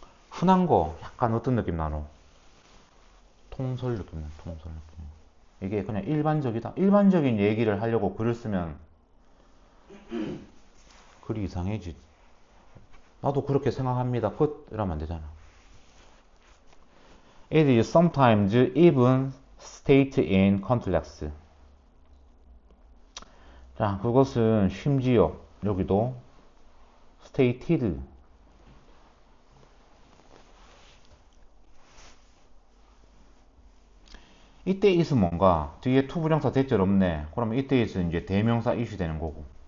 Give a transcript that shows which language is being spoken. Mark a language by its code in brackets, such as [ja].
[ko] 흔한 거 약간 어떤 느낌 나노? 통설 느낌 나. 통설 느낌. 이게 그냥 일반적이다. 일반적인 얘기를 하려고 글을 쓰면 글이 이상해지. 나도 그렇게 생각합니다. 끝 이러면 안 되잖아. [en] It is sometimes even stated in context. [ko] 자, 그것은 심지어 여기도 stated. 이때 is 뭔가 뒤에 to 부정사 대절 없네. 그러면 이때 is 이제 대명사 is이 되는 거고.